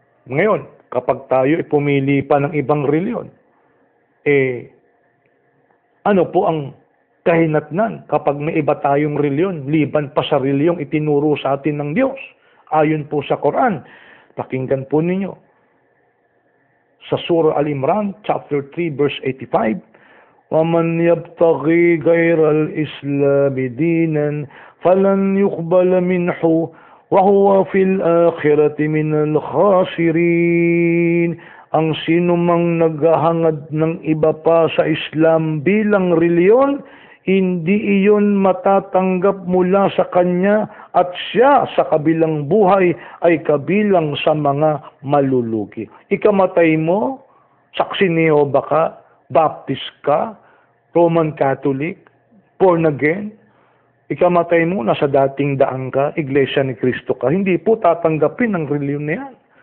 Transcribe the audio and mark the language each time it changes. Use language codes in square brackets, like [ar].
[tl] Ngayon, kapag tayo pumili pa ng ibang reliyon, ano po ang kahinatnan kapag may iba tayong reliyon, liban pa sa reliyong itinuro sa atin ng Diyos, ayon po sa Quran. Pakinggan po ninyo. Sa Surah Al-Imran, chapter 3, verse 85, [ar] وَمَنْ يَبْتَغِي غَيْرَ الْإِسْلَامِ دِينًا فَلَنْ يُقْبَلَ مِنْهُ وَهُوَ فِي الْآخِرَةِ مِنَ الْخَاسِرِينَ. [tl] Ang sinumang naghahangad ng iba pa sa Islam bilang reliyon, hindi iyon matatanggap mula sa kanya at siya sa kabilang buhay ay kabilang sa mga malulugi. Ikamatay mo, saksi ni Jehovah ka, Baptist ka, Roman Catholic, born again, ikamatay mo, nasa dating daan ka, Iglesia ni Cristo ka, hindi po tatanggapin ang reliyon na yan.